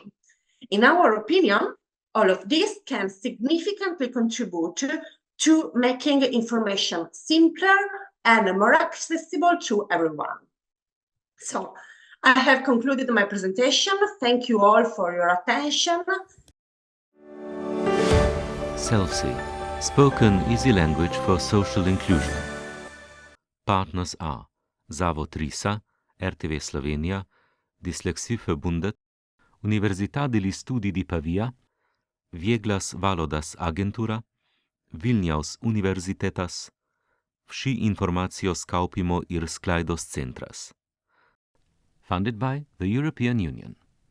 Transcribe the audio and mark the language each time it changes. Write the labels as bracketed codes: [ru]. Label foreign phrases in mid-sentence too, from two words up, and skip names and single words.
[en] In our opinion, all of this can significantly contribute to making information simpler and more accessible to everyone. So, I have concluded my presentation. Thank you all for your attention. SELSI, spoken easy language for social inclusion. Partners are Zavod Risa, RTV Slovenija, Dyslexieverbundet, Università degli Studi di Pavia, Vieglas Valodas Agentura, Vilnius Universitetas, Vsi informacijos kaupimo ir sklaidos centras. Funded by the European Union.